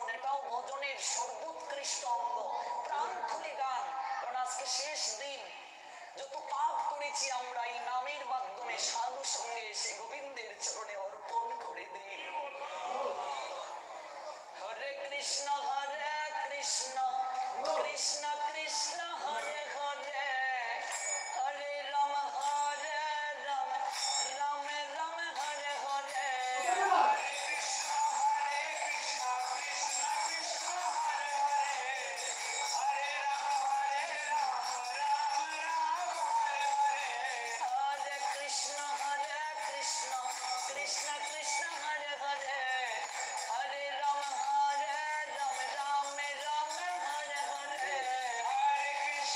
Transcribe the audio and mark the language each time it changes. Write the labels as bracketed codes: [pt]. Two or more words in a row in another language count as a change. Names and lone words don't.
[bn] এটাও ভজনের সর্বোৎকৃষ্ট অঙ্গ। প্রাণ খুলে গান, কারণ আজকে শেষ দিন। যত পাপ করেছি আমরা এই নামের মাধ্যমে সাধু সঙ্গে এসে গোবিন্দের চরণে অর্পণ করে দিই। [sa] হরে কৃষ্ণ কৃষ্ণ কৃষ্ণ হরে হরে, হরে রাম রাম রাম হরে হরে। Krishna Krishna Hare Hare, Hare Rama Hare Rama, Rama Rama Hare Hare, Hare